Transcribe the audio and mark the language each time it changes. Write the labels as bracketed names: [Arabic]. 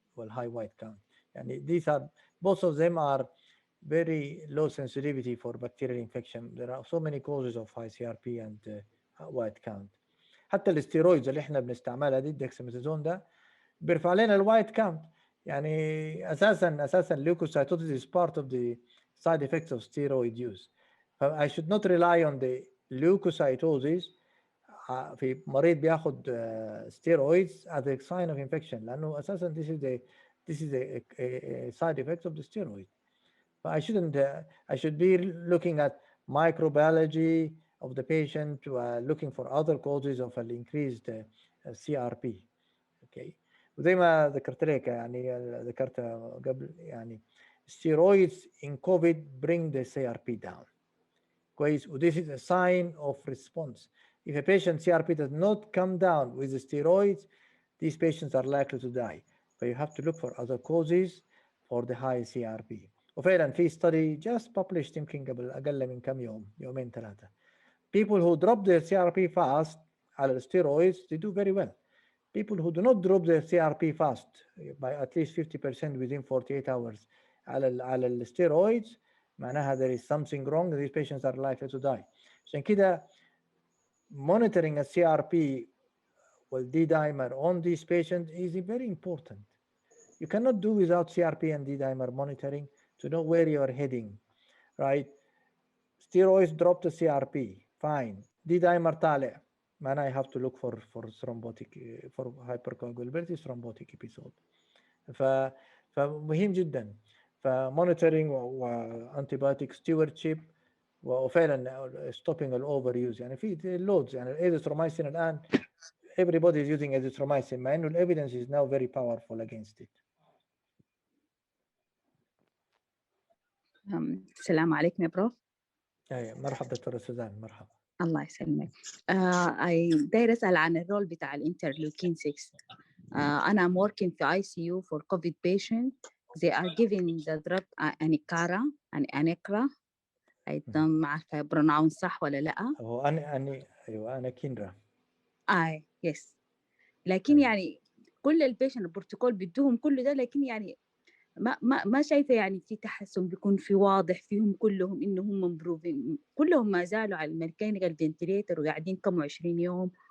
[English] high white count يعني these are both of them are very low sensitivity for bacterial infection there are so many causes of high CRP and white count [Arabic] حتى الاستيرويدز اللي احنا بنستعملها دي الدكساميثازون ده بيرفع لنا الوايت كاونت يعني اساسا [English] leukocytosis is part of the side effects of steroid use. I should not rely on the leukocytosis [Arabic] في مريض بياخد [English] steroids as a sign of infection [Arabic] لأنه أساسا [English] this is a side effect of the steroid. I shouldn't. I should be looking at microbiology of the patient, looking for other causes of an increased CRP. Okay. [Arabic] وزي ما ذكرت لك يعني ذكرت قبل يعني [English] steroids in COVID bring the CRP down. [Arabic] كويس. [English] This is a sign of response. If a patient CRP does not come down with the steroids, these patients are likely to die. But you have to look for other causes for the high CRP. [Arabic] وفعلا في study [English] just published [Arabic] يمكن قبل أقل من كم يوم، يومين ثلاثة. [English] People who drop their CRP fast على steroids, they do very well. People who do not drop their CRP fast by at least 50% within 48 hours على الsteroids, معناها there is something wrong. These patients are likely to die. [Arabic] عشان كده [English] monitoring a CRP with D-dimer on these patients is very important. You cannot do without CRP and D-dimer monitoring to know where you are heading, right? Steroids drop the CRP, fine. D-dimer طالع, man, I have to look for thrombotic, for hypercoagulability thrombotic episode. [Arabic] فمهم جدا. فمونيتورينج وانتيبيوتيك stewardship وفعلا stopping الاوفر يوز. يعني في اللودز، يعني الايزيثرومايسين الان [English] everybody is using erythromycin [Arabic] مع انه [English] evidence is now very powerful against it. [Arabic] السلام عليكم يا بروف. مرحبا دكتورة سوزان. مرحبا. الله يسلمك. داير اسال عن الرول بتاع الانترلوكين 6. [English] أنا I'm working في ICU for COVID patient. They are giving the drug Anikra. [Arabic] ما عارفة بروناون صح ولا لا. هو أيوة أناكينرا. يس. لكن يعني كل البيشنت البروتوكول بدهم كل ده، لكن يعني ما شايفة يعني في تحسن بيكون في واضح فيهم كلهم إنهم مبروفين، كلهم ما زالوا على الميكانيكال فنتيليتر وقاعدين كم 20 يوم.